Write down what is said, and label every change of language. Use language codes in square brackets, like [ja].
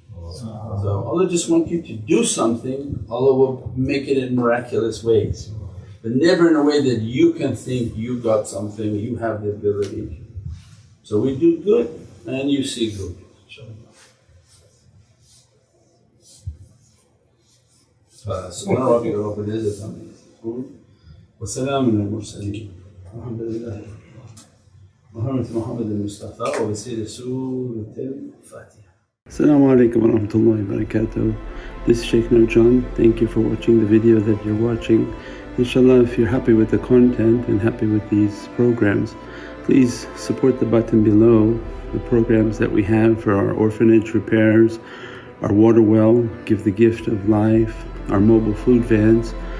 [en] So Allah just wants you to do something, Allah will make it in miraculous ways. But never in a way that you can think you got something, you have the ability. So we do good and you see good, inshaAllah. [ar] سبحان ربك رب العزة عما يصفون وسلام على المرسلين والحمد لله وحرمة محمد المصطفى وبسير سورة الفاتحة. [en] As-salamu alaykum wa rahmatullahi wa barakatuh. This is Shaykh Nurjan. Thank you for watching the video that you're watching. Inshallah, if you're happy with the content and happy with these programs, please support the button below, the programs that we have for our orphanage repairs, our water well, Give the Gift of Life, our mobile food vans.